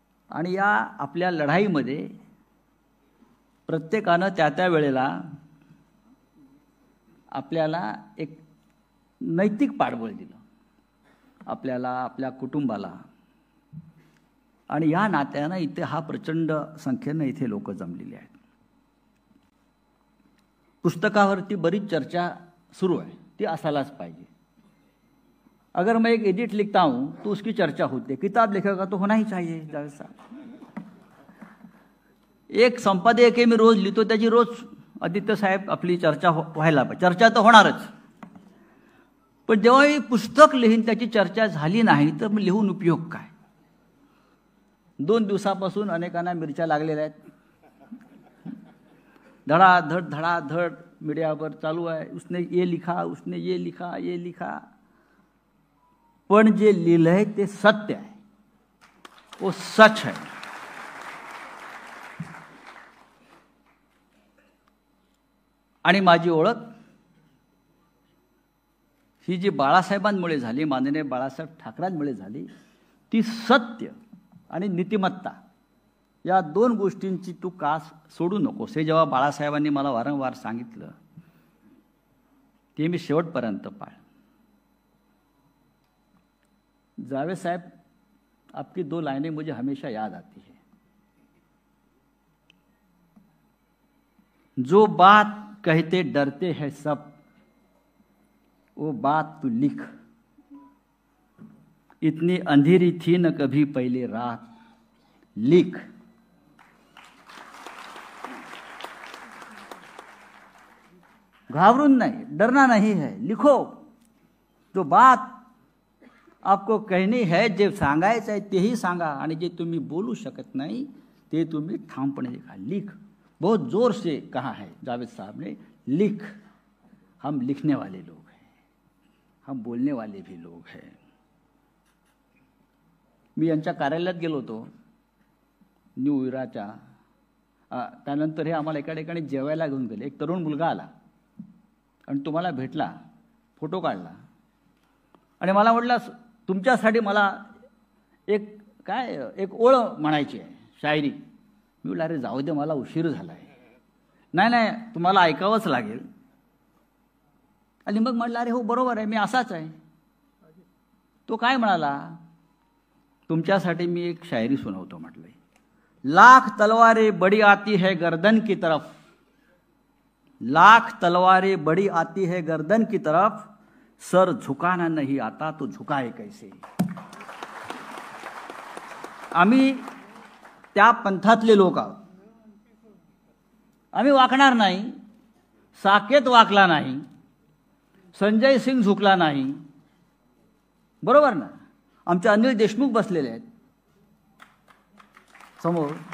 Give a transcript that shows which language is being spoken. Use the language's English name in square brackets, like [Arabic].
[Marathi] आणि या आपल्या लढाईमध्ये प्रत्येकानं त्या वेळेला आपल्याला एक नैतिक पाठबळ दिलं, आपल्याला, आपल्या कुटुंबाला. आणि या नात्यानं इथे हा प्रचंड संख्येनं इथे लोक जमलेली आहेत. पुस्तकावरती बरीच चर्चा सुरू आहे, ती असायलाच पाहिजे. [Hindi] अगर मैं एक एडिट लिखता हूँ तो उसकी चर्चा होती है. किताब लिखेगा तो होना ही चाहिए. [Marathi] जावेद साहब, एक संपादक आहे, मी रोज लिहितो, त्याची रोज आदित्य साहेब आपली चर्चा व्हायला पाहिजे. चर्चा तर होणारच, पण जेव्हा ही पुस्तक लिहीन त्याची चर्चा झाली नाही तर मग लिहून उपयोग काय. 2 दिवसापासून अनेकांना मिरच्या लागलेल्या आहेत. धडाधड धडाधड मीडियावर चालू आहे. [Hindi] उसने ये लिखा, उसने ये लिखा, ये लिखा. [Marathi] पण जे लिहिलंय ते सत्य आहे, [Hindi] वो सच है. [Marathi] आणि माझी ओळख ही जी बाळासाहेबांमुळे झाली, माननीय बाळासाहेब ठाकरेंमुळे झाली, ती सत्य आणि नीतिमत्ता या 2 गोष्टींची तू कास सोडू नकोस. हे जेव्हा बाळासाहेबांनी मला वारंवार सांगितलं ते मी शेवटपर्यंत पाळ. [Hindi] जावेद साहब, आपकी 2 लाइनें मुझे हमेशा याद आती है. जो बात कहते डरते हैं सब, वो बात तू लिख. इतनी अंधेरी थी न कभी पहले रात, लिख. घाबरून नहीं, डरना नहीं है, लिखो. जो बात आपको कहनी है, [Marathi] जे सांगायचं आहे तेही सांगा, आणि जे तुम्ही बोलू शकत नाही ते तुम्ही ठामपणे लिखा. [Hindi] लिख. बहुत जोर से कहा है जावेद साहब ने, लिख. हम लिखने वाले लोग हैं, हम बोलने वाले भी लोग हैं. [Marathi] मी यांच्या कार्यालयात गेलो होतो न्यू विराच्या. त्यानंतर हे आम्हाला एका ठिकाणी जेवायला घेऊन गेले. एक तरुण मुलगा आला आणि तुम्हाला भेटला, फोटो काढला आणि मला म्हटलं, तुमच्यासाठी मला एक ओळ म्हणायची आहे, शायरी. मी म्हटलं, अरे जाऊ दे, मला उशीर झाला आहे. नाही, तुम्हाला ऐकावंच लागेल. आणि मग म्हटलं, अरे हो बरोबर आहे, मी असाच आहे. तो काय म्हणाला, तुमच्यासाठी मी एक शायरी सुनावतो. [Hindi] म्हटलं, लाख तलवारें बड़ी आती है गर्दन की तरफ, लाख तलवारें बड़ी आती है गर्दन की तरफ, सर झुकाना नहीं आता तो झुकाए कैसे. [Marathi] आम्ही त्या पंथातले लोक आहोत. आम्ही वाकणार नाही. साकेत वाकला नाही, संजय सिंग झुकला नाही, बरोबर ना. आमचे अनिल देशमुख बसलेले आहेत समोर.